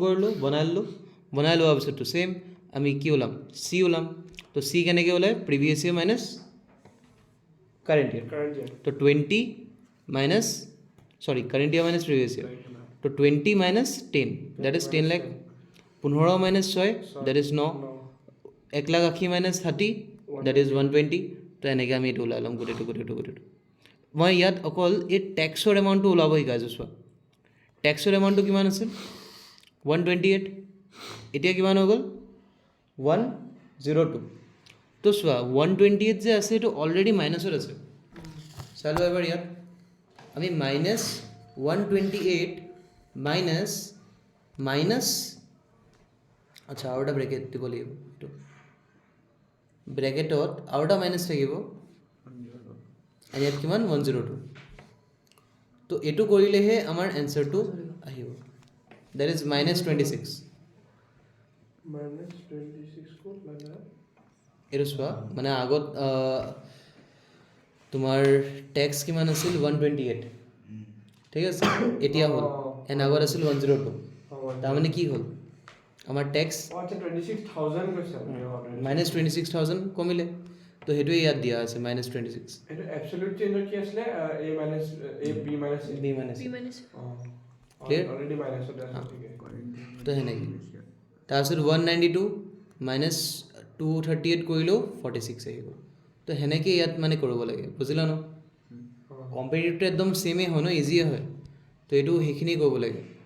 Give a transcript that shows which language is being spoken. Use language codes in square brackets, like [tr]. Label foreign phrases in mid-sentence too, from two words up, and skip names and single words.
[as] কৰিলোঁ বনাই লোৱাৰ পিছততো ছেইম আমি কি ওলাম চি ওলাম তো চি কেনেকৈ ওলায় [en] previous year minus current year [as] তো 20 [en] minus sorry current year minus previous year [as] তো 20 মাইনাছ 10 [en] that is [as] 10 লাখ 15 মাইনাছ 6 [en] that is [as] 9 1,80,000 মাইনাছ 30 [en] that is [as] 120 তো এনেকৈ আমি এইটো ওলাই ল'ম গোটেইটো মই ইয়াত অকল এই টেক্সৰ এমাউণ্টটো ওলাব শিকাইছোঁ চোৱা টেক্সৰ এমাউণ্টটো কিমান আছিল 128 এতিয়া কিমান হৈ গ'ল 102 তো চোৱা 128 যে আছে সেইটো অলৰেডি মাইনাছত আছে চালো এবাৰ ইয়াত আমি মাইনাছ 128 মাইনাছ মাইনাছ আচ্ছা আৰু এটা ব্ৰেকেট দিব লাগিব এইটো ব্ৰেকেটত আৰু এটা মাইনাছ থাকিব আৰু ইয়াত কিমান 102 তো এইটো কৰিলেহে আমাৰ এনচাৰটো আহিব [en] that is [as] -26 [hi] -26 को लगा [as] এইটো চোৱা মানে আগত তোমাৰ টেক্স কিমান আছিল 128 ঠিক আছে এতিয়া হ'ল এণ্ড আগত আছিল 102 তাৰমানে কি হ'ল আমাৰ টেক্স अच्छा 26000 কৈছে -26000 কমিলে তো সেইটোৱে ইয়াত দিয়া আছে -26 এটা অ্যাবসলিউট চেঞ্জৰ কি আছিল [en] a minus a b minus a b minus B minus Clear? [as] অলৰেডি মাইনাছত আছে ঠিক আছে তো সেনেকৈ তাৰপিছত 192 মাইনাছ 238 কৰিলেও 46 আহিব তো সেনেকৈ ইয়াত মানে কৰিব লাগে বুজিলা ন কম্পেৰিটিভটো একদম ছেমেই হয় ন ইজিয়ে হয় তো এইটো সেইখিনি কৰিব লাগে